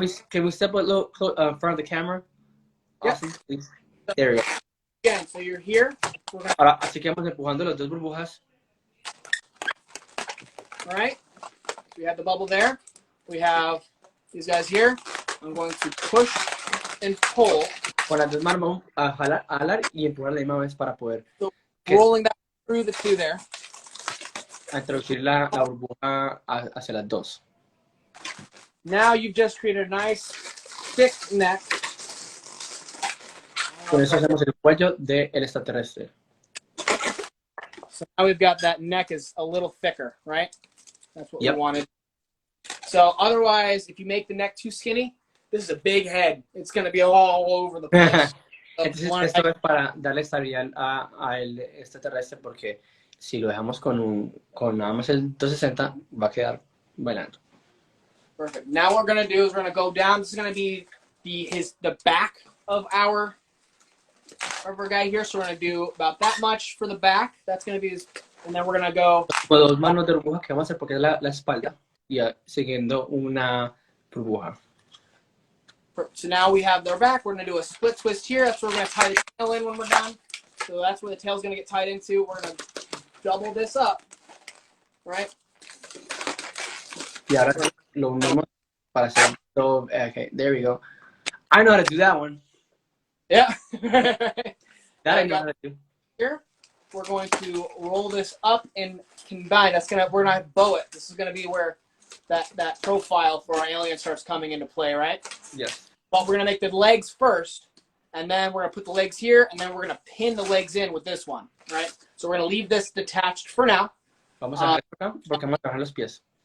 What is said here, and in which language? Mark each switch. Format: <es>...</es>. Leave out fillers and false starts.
<en>Can we step a little in front of the camera? Awesome, please. There we go. Again, so you're here.</en> <es>Ahora, así que vamos empujando las 2 burbujas.</es> <en>All right? We have the bubble there. We have these guys here. I'm going to push and pull.</en> <es>Con las dos manos vamos a jalar y empujar a la misma vez para poder</es> <en>So rolling that through the two there.</en> <es>introducir la burbuja hacia las dos.</es> <en>Now you've just created a nice thick neck.</en> <es>Con eso hacemos el cuello del extraterrestre.</es> <en>So now we've got that neck is a little thicker, right? That's what Yep. we wanted. So otherwise, if you make the neck too skinny, this is a big head. It's going to be all over the place.</en> <es>Entonces, esto es para darle estabilidad al extraterrestre, porque si lo dejamos con nada más el 260, va a quedar bailando.</es> <en>Perfect. Now what we're going to do is we're going to go down. This is going to be the back of our guy here. So we're going to do about that much for the back. That's going to be his, and then we're going to go.</en> <es>Con dos manos de burbuja que vamos a hacer porque es la espalda y siguiendo una burbuja.</es> <en>So now we have their back. We're going to do a split twist here. That's where we're going to tie the tail in when we're done. So that's where the tail's going to get tied into. We're going to double this up, right?</en> <es>Y ahora lo unimos para hacer todo.</es> <en>Okay, there we go. I know how to do that one. Yeah. That I know how to do. Here, we're going to roll this up and combine. We're gonna bow it. This is gonna be where that profile for our alien starts coming into play, right? Yes. But we're gonna make the legs first, and then we're gonna put the legs here, and then we're gonna pin the legs in with this one, right? So we're gonna leave this detached for now.</en> <es>Vamos a dejar esto acá porque vamos a trabajar los pies.</es>